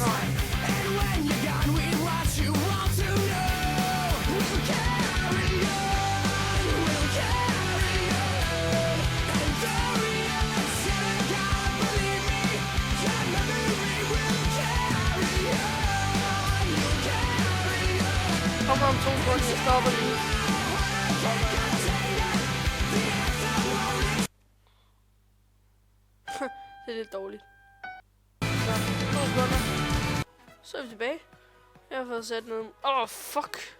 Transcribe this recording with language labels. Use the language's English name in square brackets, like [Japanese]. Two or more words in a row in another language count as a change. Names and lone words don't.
[English] And when you're gone, we want you all to know we'll carry on, we'll carry on. And though we are still gone, believe me, your memory will carry on, you'll carry on. [Danish] Kommer om 2 sekunder, jeg stopper lige. Det er lidt dårligt. Så, 2 sekunder. Så er vi tilbage. Jeg har fået sat noget... fuck!